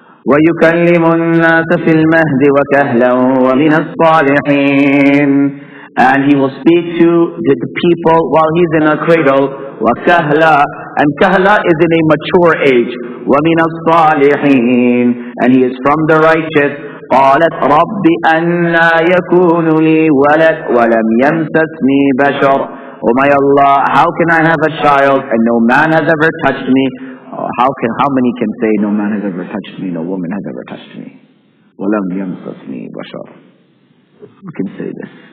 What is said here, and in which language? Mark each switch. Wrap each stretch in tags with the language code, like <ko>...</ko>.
<ar>وَيُكَلِّمُ النَّاسَ فِي الْمَهْدِ وَكَهْلًا وَمِنَ الصَّالِحِينَ.</ar> <en>And he will speak to the people while he's in a cradle.</en> <ar>وَكَهْلًا.</ar> <en>And kahla is in a mature age.</en> <ar>وَمِنَ الصَّالِحِينَ.</ar> <en>And he is from the righteous.</en> <ar>قالت رب أنى يكون لي ولد ولم يمسسني بشر.</ar> <en>Oh my Allah, how can I have a child and no man has ever touched me? How many can say no man has ever touched me, no woman has ever touched me?</en> <ar>وَلَمْ يَمْسَسْنِي بَشَرٌ.</ar> <en>Who can say this?</en>